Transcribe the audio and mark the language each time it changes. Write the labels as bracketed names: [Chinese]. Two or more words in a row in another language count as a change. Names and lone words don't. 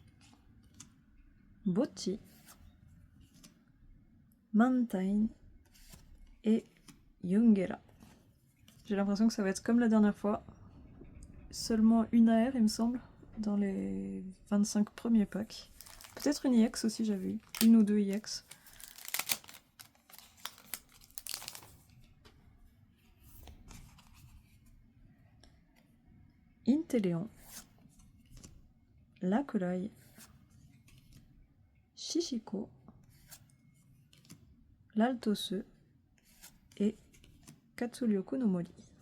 [French] Bocchi, Mantine et Yungera. J'ai l'impression que ça va être comme la dernière fois. Seulement une AR, il me semble, dans les 25 premiers packs. Peut-être une IX aussi, j'avais eu. Une ou deux IX. Inteleon, Lakurai, Shishiko, l'Altose et Katsuryoku no Mori.